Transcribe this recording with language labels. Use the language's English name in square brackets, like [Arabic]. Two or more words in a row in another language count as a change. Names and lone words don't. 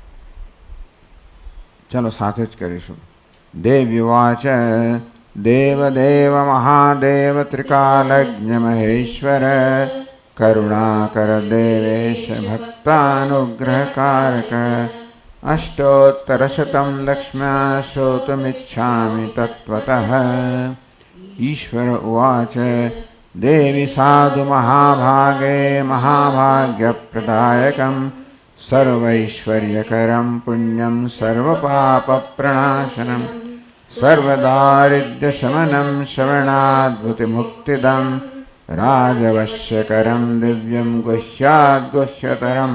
[Gujarati] ચાલો સાથે જ કરીશું [Sanskrit] देव्युवाच देवदेव महादेव त्रिकालज्ञ महेश्वर करुणाकर देवेश भक्तानुग्रहकारक अष्टोत्तरशतम लक्ष्म्या श्रोतुमिच्छामि तत्वतः ईश्वर उवाच देवी साधु महाभागे महाभाग्यप्रदायकं सर्वैश्वर्यकरं पुण्यं सर्वपापप्रणाशनं सर्वदारिद्र्यशमनं श्रवणाद्भुतिमुक्तिदं राजवश्यकरं दिव्यं गुह्याद्गुह्यतरं